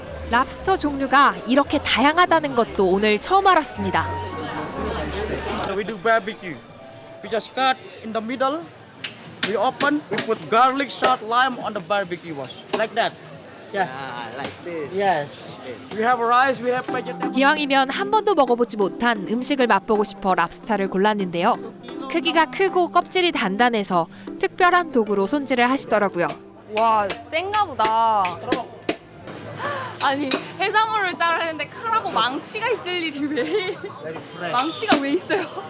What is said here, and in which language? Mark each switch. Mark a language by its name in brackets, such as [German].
[Korean] 랍스터 종류가 이렇게 다양하다는 것도 오늘 처음 알았습니다. [English] So we do barbecue. We just cut in the middle. We open. We put garlic, salt, lime on the barbecue wash. Like that. Yeah. Like this. Yes. We have rice. We have vegetable. [Korean] 기왕이면 한 번도 먹어보지 못한 음식을 맛보고 싶어 랍스타를 골랐는데요. 크기가 크고 껍질이 단단해서 특별한 도구로 손질을 하시더라고요. 와, 센가 보다. 아니, 해산물을 자르는데 칼하고 망치가 있을 일이 왜? 망치가 왜 있어요?